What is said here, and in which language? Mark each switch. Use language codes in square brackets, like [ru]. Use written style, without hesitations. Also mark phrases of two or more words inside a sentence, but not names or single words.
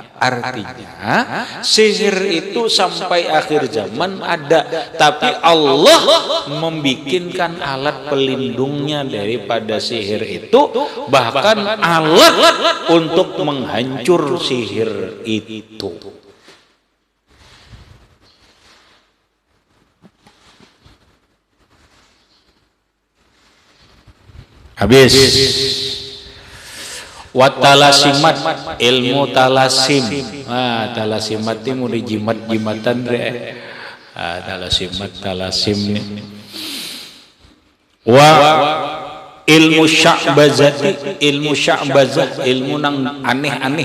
[id] Artinya sihir itu sampai akhir zaman ada, tapi Allah membikinkan alat pelindungnya daripada sihir itu, bahkan alat untuk menghancur sihir itu. Habis. Watalasimat, ilmu talasim. Talasimat ini mau dijimat-jimatan talasim nih. Ilmu sya'bazati, ilmu sya'bazah, ilmu nang aneh-aneh.